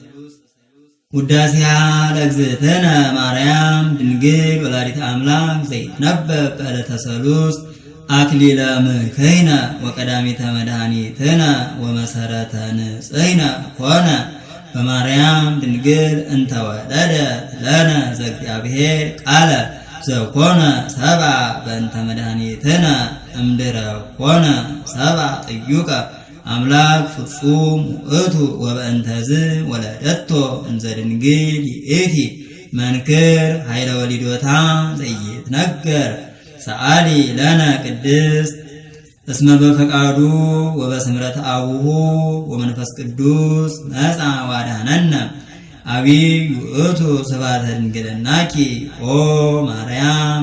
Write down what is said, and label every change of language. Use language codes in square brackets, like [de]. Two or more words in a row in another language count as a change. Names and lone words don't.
[gez] ውዳሴሃ ለእግዝእትነ ማርያም ድንግል ወላዲተ አምላክ ዘይትነበብ በዕለተ ሰሉስ አክሊለ ምክሕነ ወቀዳሚተ መድኃኒትነ ወመሰረተ ንጽሕነ ኮነ በማርያም ድንግል እንተ ወለደት ለነ ዘእግዚአብሔር ቃለ ዘኮነ ሰብአ በእንተ መድኃኒትነ እምድኅረ ኮነ ሰብአ ጥዩቀ አምላክ ፍጹም ውእቱ ወበእንተዝ ወለደቶ እንዘ ድንግል ይእቲ መንክር ኃይለ ወሊዶታ ዘይትነገር ሰአሊ ለነ ቅድስት እስመ በፈቃዱ ወበስምረተ አቡሁ ወመንፈስ ቅዱስ መጻ ዋዳነነ አቢይ ውእቱ ስብሐተ ድንግልናኪ ኦ ማርያም